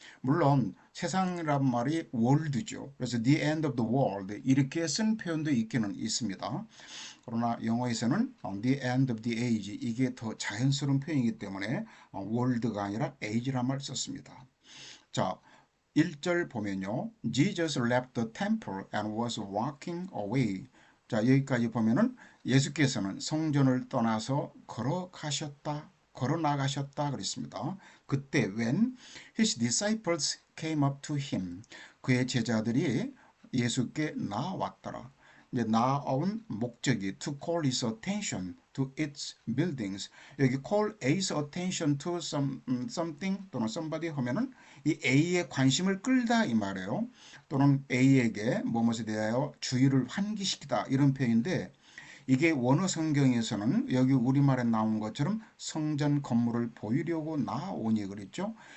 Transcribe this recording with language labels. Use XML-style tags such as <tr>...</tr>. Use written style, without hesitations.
<ko>물론 세상이란 말이 world죠. 그래서</ko> <en>The End of the World</en> <ko>이렇게 쓴 표현도 있기는 있습니다. 그러나 영어에서는</ko> <en>The End of the Age</en> <ko>이게 더 자연스러운 표현이기 때문에 world가 아니라 age란 말을 썼습니다. 자, 1절 보면요.</ko> <en>Jesus left the temple and was walking away.</en> <ko>자, 여기까지 보면은 예수께서는 성전을 떠나서 걸어 나가셨다 그랬습니다. 그때</ko> <en>when his disciples came up to him,</en> <ko>그의 제자들이 예수께 나왔더라. 이제 나온 목적이</ko> <en>to call his attention to its buildings.</en> <ko>여기</ko> <en>call A's attention to something</en> <ko>또는 somebody 하면은 이 A의 관심을 끌다 이 말이에요. 또는 A에게 무엇에 대하여 주의를 환기시키다 이런 표현인데 이게 원어 성경에서는 여기 우리말에 나온 것처럼 성전 건물을 보이려고 나오니 그랬죠.</ko>